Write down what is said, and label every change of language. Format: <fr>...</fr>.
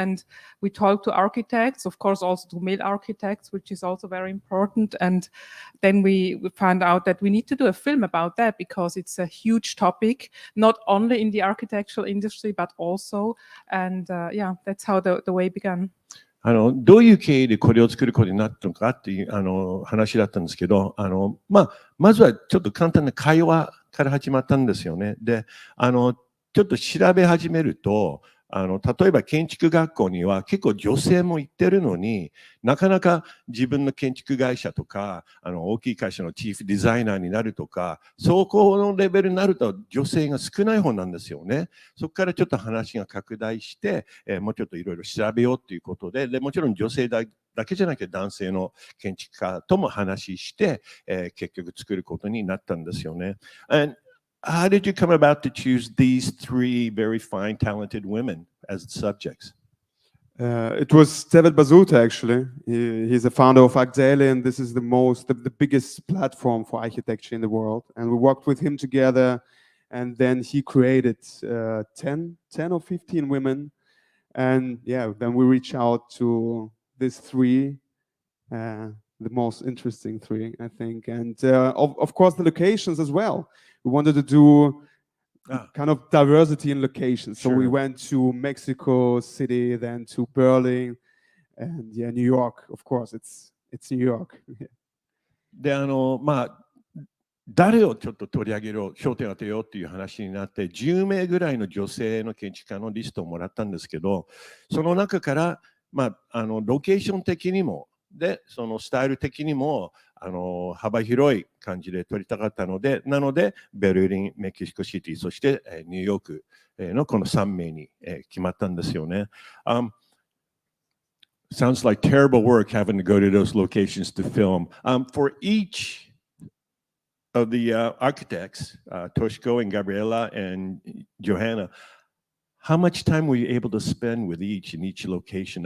<en>And we talked to architects, of course, also to male architects, which is also very important. And then we found out that we need to do a film about that because it's a huge topic, not only in the architectural industry, but also. And that's how the way began.</en> <ja>どういう経緯でこれを作ることになったのかっていう話だったんですけど、まずはちょっと簡単な会話から始まったんですよね。で、ちょっと調べ始めると、例えば建築学校には結構女性も行ってるのになかなか自分の建築会社とか大きい会社のチーフデザイナーになるとかそこのレベルになると女性が少ない方なんですよね。そこからちょっと話が拡大して、もうちょっといろいろ調べようということで、もちろん女性だけじゃなくて男性の建築家とも話して、結局作ることになったんですよね。</ja> <en>How did you come about to choose these three very fine, talented women as subjects? It was David Bazuta, actually. He's a founder of Agdele, and this is the biggest platform for architecture in the world. And we worked with him together, and then he created 10 or 15 women. And then we reached out to these three, the most interesting three, I think. And of course, the locations as well. We wanted to do kind of diversity in locations. So we went to Mexico City, then to Berlin, and New York. Of course, it's New York.</en> <ja>で、誰をちょっと取り上げろ、焦点を当てようっていう話になって、10名ぐらいの女性の建築家のリストをもらったんですけど、その中から、ロケーション的にも、で、そのスタイル的にも、幅広い感じで撮りたかったので、なので、ベルリン、メキシコシティ、そしてニューヨークのこの3名に決まったんですよね。</ja> <en>Sounds like terrible work having to go to those locations to film. For each of the architects, Toshiko and Gabriela and Johanna, how much time were you able to spend with each in each location?</en>